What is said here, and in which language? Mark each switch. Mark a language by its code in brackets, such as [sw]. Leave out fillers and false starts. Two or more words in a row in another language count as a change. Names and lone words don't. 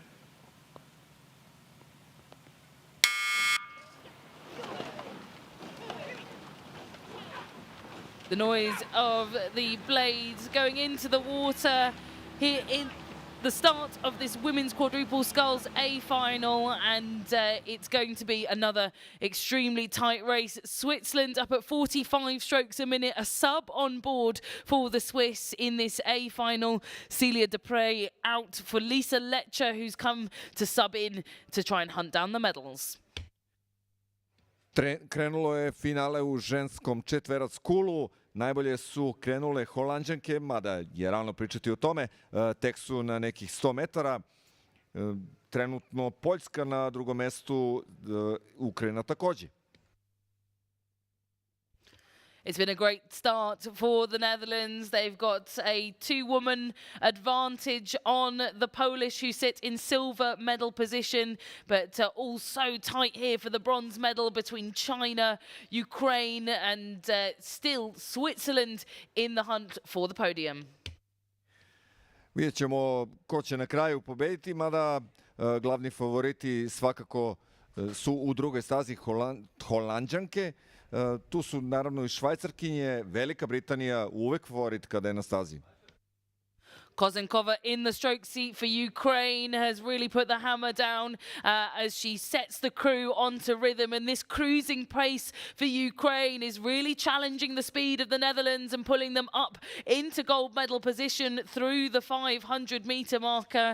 [en] The noise of the blades going into the water here in the start of this women's quadruple sculls A final, and it's going to be another extremely tight race. Switzerland up at 45 strokes a minute, a sub on board for the Swiss in this A final. Celia Dupre out for Lisa Letcher, who's come to sub in to try and hunt down the medals. [sr] Krenulo je finale u ženskom četverac kulu. Najbolje su krenule Holanđanke, mada je rano pričati o tome. Tek su na nekih 100 metara. Trenutno Poljska na drugom mestu, Ukrajina takođe. [en] It's been a great start for the Netherlands. They've got a two-woman advantage on the Polish, who sit in silver medal position, but all so tight here for the bronze medal between China, Ukraine, and still Switzerland in the hunt for the podium. [sr] Vidjet ćemo ko će na kraju pobediti, mada glavni favoriti svakako su u drugoj stazi Holanđanke. Tu su naravno i Švajcarkinje, Velika Britanija uvek favorit kada je na stazi. [en] Kozenkova in the stroke seat for Ukraine has really put the hammer down as she sets the crew onto rhythm, and this cruising pace for Ukraine is really challenging the speed of the Netherlands and pulling them up into gold medal position through the 500-meter marker.